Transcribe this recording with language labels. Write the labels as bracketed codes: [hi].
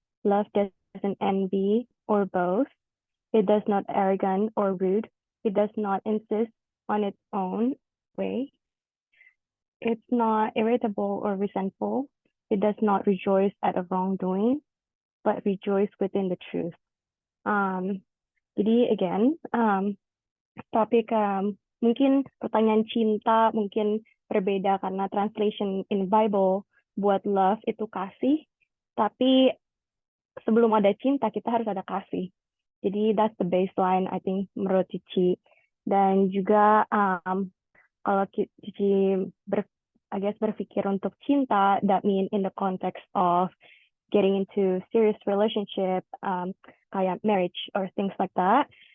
[en] Love doesn't envy or boast. It does not arrogant or rude. It does not insist on its own way. It's not irritable or resentful. It does not rejoice at a wrongdoing, but rejoice within the truth. [id] Jadi again, topik mungkin pertanyaan cinta mungkin berbeda karena [en] translation in Bible [id] buat love itu kasih, tapi sebelum ada cinta kita harus ada kasih. [en] Jadi that's the baseline I think menurut Cici. [id] Dan juga kalau Cici berpikir untuk cinta, [en] that mean in the context of getting into serious relationship, kayak marriage or things like that.